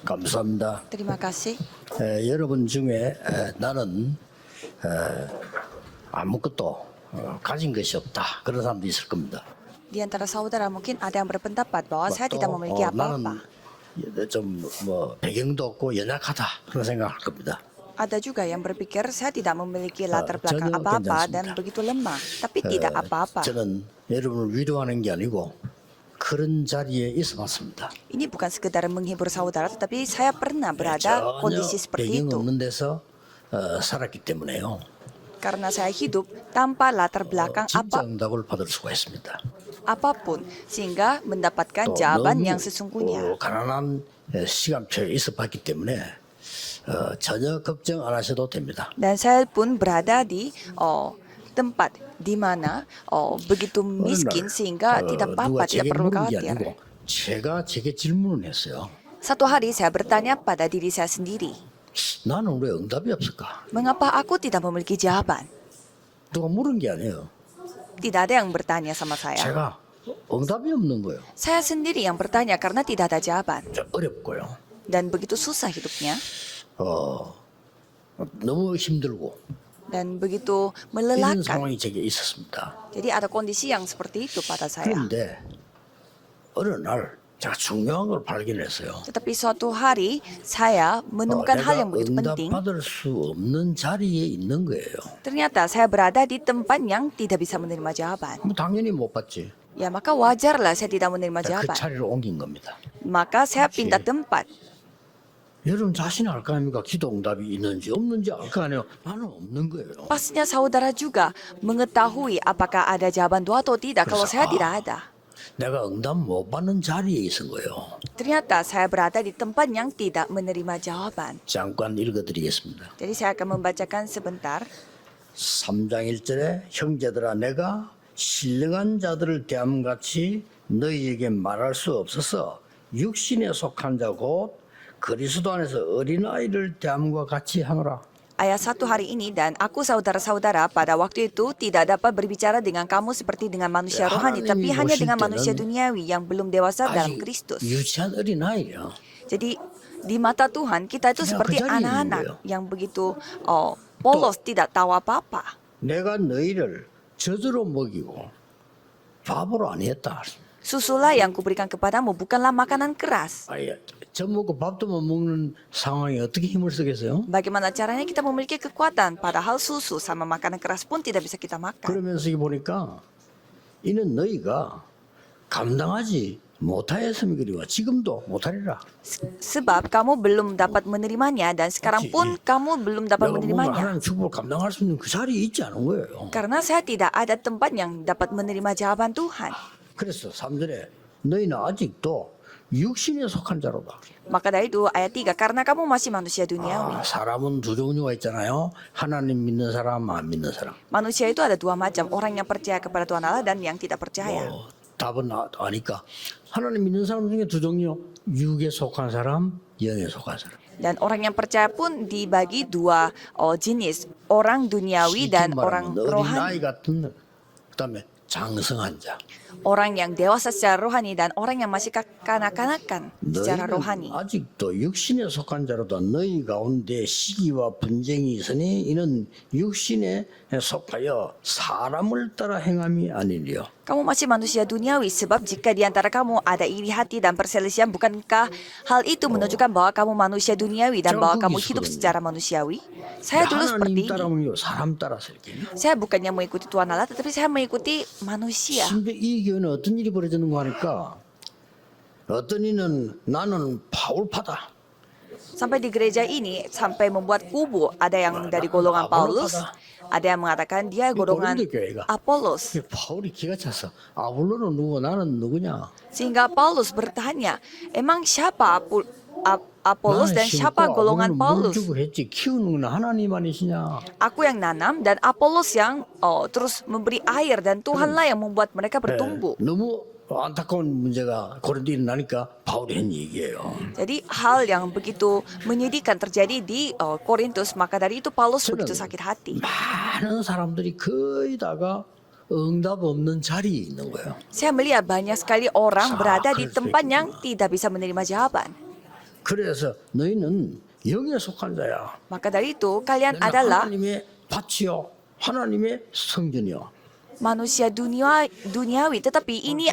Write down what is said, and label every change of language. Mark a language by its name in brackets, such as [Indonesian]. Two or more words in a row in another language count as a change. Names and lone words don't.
[Korean] 감사합니다. [Indonesian] Terima kasih. [Korean] 여러분 중에 나는 아무것도 가진 것이 없다. 그런 사람도 있을 겁니다. [Indonesian] Di antara saudara mungkin ada yang berpendapat bahwa saya [Korean] 또, [Indonesian] tidak memiliki apa-apa. [Korean] 나는 좀 배경도 없고 연약하다 그런 생각할 겁니다. [Indonesian] Ada juga yang berpikir saya tidak memiliki latar belakang [Korean] 전혀 [Indonesian] apa-apa [Korean] 괜찮습니다. [Indonesian] dan begitu lemah, tapi tidak apa-apa. [Korean] 저는 여러분을 위로하는 게 아니고 그런 자리에 있어봤습니다. [Indonesian] Ini bukan sekedar menghibur saudara, tetapi saya pernah berada [Korean] 전혀 [Indonesian] kondisi seperti [Korean] 배경 [Indonesian] itu. [Korean] 없는 데서 살았기 때문에요. [Indonesian] Karena saya hidup tanpa latar belakang [Korean] 진짜 응답을 받을 수가 있습니다. [Indonesian] apapun, sehingga mendapatkan [Korean] 또 [Indonesian] jawaban [Korean] 너무 [Indonesian] yang sesungguhnya. [Korean] 가난한 시간표에 있어봤기 때문에 전혀 걱정 안 하셔도 됩니다. [Indonesian] Dan saya pun berada di tempat di mana begitu miskin sehingga tidak [Korean] 누가 [Indonesian] apa-apa, tidak [Korean] 제게 [Indonesian] perlu [Korean] 물은 게 [Indonesian] khawatir. [Korean] 아니고 제가 제게 질문을 했어요. [Indonesian] Satu hari saya bertanya pada diri saya sendiri, [Korean] 나는 왜 응답이 없을까? [Indonesian] mengapa aku tidak memiliki jawaban? [Korean] 누가 물은 게 아니에요. [Indonesian] Tidak ada yang bertanya sama saya. [Korean] 제가 응답이 없는 거예요. [Indonesian] Saya sendiri yang bertanya karena tidak ada jawaban. [Korean] 좀 어렵고요. [Indonesian] Dan begitu susah hidupnya. [Korean] 너무 힘들고 [Indonesian] Dan begitu [Korean] 이런 [Indonesian] melelahkan. [Korean] 상황이 제게 있었습니다. [Indonesian] Jadi ada kondisi yang seperti itu pada saya. [Korean] 그런데 어느 날 제가 중요한 걸 발견했어요. [Indonesian] Tetapi suatu hari saya menemukan hal yang begitu penting. [Korean] 응답받을 수 없는 자리에 있는 거예요. [Indonesian] Ternyata saya berada di tempat yang tidak bisa menerima jawaban. [Korean] 뭐 당연히 못 받지. [Indonesian] Ya maka wajarlah saya tidak menerima [Korean] 그 [Indonesian] jawaban. [Korean] 자리로 옮긴 겁니다. [Indonesian] Maka saya pindah tempat. [Korean] 여러분 자신이 알 거 아닙니까? 기도 응답이 있는지 없는지 알 거 아니에요. 나는 없는 거예요. [Indonesian] Pastinya saudara juga mengetahui apakah ada jawaban doa atau tidak. Kalau saya tidak ada. [Korean] 내가 응답 못 받는 자리에 있은 거예요. [Indonesian] Ternyata saya berada di tempat yang tidak menerima jawaban. [Korean] 잠깐 읽어드리겠습니다. [Indonesian] Jadi saya akan membacakan sebentar. [Korean] 3장 1절에 형제들아 내가 신령한 자들을 대함같이 너희에게 말할 수 없어서 육신에 속한 자 곧 그리스도 안에서 어린아이를 대함과 같이 하노라. [Indonesian] Ayat 1 hari ini, dan aku saudara-saudara pada waktu itu tidak dapat berbicara dengan kamu seperti dengan manusia rohani, tapi hanya dengan manusia duniawi yang belum dewasa dalam [Korean] 아직 [Indonesian] Kristus. [Korean] 유치한 어린아이야. [Indonesian] Jadi di mata Tuhan kita itu [Korean] 그냥 [Indonesian] seperti [Korean] 그 자리에 있는 거예요. [Indonesian] anak-anak yang begitu polos, tidak tahu apa-apa. [Korean] 내가 너희를 젖으로 먹이고 밥으로 안 했다. [Indonesian] Susulah yang kuberikan kepadamu bukanlah makanan keras. [Korean] 아예 젖 먹고 밥도 못 먹는 상황에 어떻게 힘을 쓰겠어요? [Indonesian] Bagaimana caranya kita memiliki kekuatan padahal susu sama makanan keras pun tidak bisa kita makan. [Korean] 그러면서 이게 보니까 이는 너희가 감당하지 못하였음이 그리와 지금도 못하리라. [Indonesian] Sebab kamu belum dapat menerimanya dan sekarang pun kamu belum dapat [Korean] 내가 뭔가 [Indonesian] menerimanya. [Korean] 하나님 축복을 감당할 수 있는 그 자리에 있지 않은 거예요. [Indonesian] Karena saya tidak ada tempat yang dapat menerima jawaban Tuhan. [Korean] 그래서 3절에 너희는 아직도 육신에 속한 자로다. [Indonesian] Maka dari itu ayat 3, karena kamu masih manusia duniawi. [Korean] 사람은 두 종류가 있잖아요. 하나님 믿는 사람, 안 믿는 사람. [Indonesian] Manusia itu ada dua macam, orang yang percaya kepada Tuhan Allah dan yang tidak percaya. [Korean] 답은 아니까 하나님 믿는 사람 중에 두 종류. 육에 속한 사람, 영에 속한 사람. [Indonesian] Dan orang yang percaya pun dibagi dua jenis, orang duniawi dan orang rohani. [Korean] 어린아이 같은 그다음에 장성한 자. [Indonesian] Orang yang dewasa secara rohani dan orang yang masih kanak-kanakan secara [Korean] 너희는 [Indonesian] rohani. [Korean] 아직도 육신에 속한 자로다. 너희 가운데 시기와 분쟁이 있으니 이는 육신에 속하여 사람을 따라 행함이 아니리요. [Indonesian] Kamu masih manusia duniawi sebab jika di antara kamu ada iri hati dan perselisihan, bukankah hal itu menunjukkan bahwa kamu manusia duniawi dan bahwa kamu hidup secara manusiawi? Saya dulu seperti [Korean] 하나님 [Indonesian] ini. [Korean] 따라오면 사람 따라서 이렇게. [Indonesian] Saya bukannya mengikuti Tuhan Allah, tetapi saya mengikuti manusia. [Korean] 심지어 이 교회는 어떤 일이 벌어지는 거 하니까 어떤 이는 나는 파울파다. [Indonesian] Sampai di gereja ini sampai membuat kubu, ada yang dari golongan Paulus, ada yang mengatakan dia golongan Apolos. [Korean] 바울이 기가 찼어. 아볼로는 누구 나는 누구냐? [Indonesian] Sehingga Paulus bertanya, emang siapa Apolos dan siapa golongan [Korean] 물 [Indonesian] Paulus? [Korean] 주고 했지 키우는 건 하나님 아니시냐? [Indonesian] Aku yang nanam dan Apolos yang terus memberi air dan Tuhanlah yang membuat mereka bertumbuh. [Korean] 너무 안타까운 문제가 고린도에 일어나니까 바울이 한 얘기예요. [Indonesian] Jadi hal yang begitu menyedihkan terjadi di Korintus, maka dari itu Paulus begitu sakit hati. [Korean] 많은 사람들이 거의 다가 응답 없는 자리에 있는 거예요. [Indonesian] Saya melihat banyak sekali orang berada di tempat yang tidak bisa menerima jawaban. [Korean] 그래서 너희는 영에 속한 자야. [Indonesian] Maka dari itu, kalian [Korean] 너희는 [Indonesian] adalah [Korean] 하나님의 밭이요, 하나님의 성전이요. [Indonesian] manusia duniawi, tetapi ini